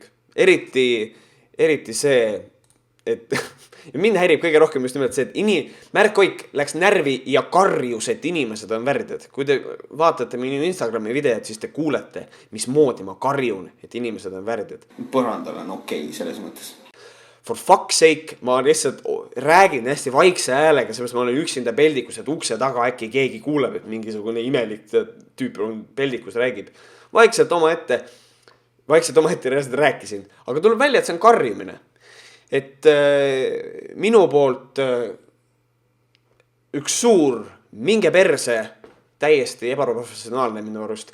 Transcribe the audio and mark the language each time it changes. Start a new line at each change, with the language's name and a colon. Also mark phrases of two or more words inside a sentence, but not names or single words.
Estonian: Eriti see, et mind häirib kõige rohkem just nimelt see, et Märt Koik läks närvi ja karjus, et inimesed on värdjad. Kui te vaatate minu Instagrami videot, siis te kuulete, mismoodi ma karjun, et inimesed on värdjad. Põrandal on okei selles mõttes.
English: For fuck's sake,
Estonian: ma lihtsalt räägin hästi vaikse häälega, sellepärast ma olen üksinda peldikus, et ukse taga äkki keegi kuuleb, et mingisugune imelik tüüp on peldikus räägib. Vaikselt oma ette reaalselt rääkisin, aga tuleb välja, et see on karjumine. Et minu poolt üks suur minge perse täiesti ebaprofessionaalne minu arust.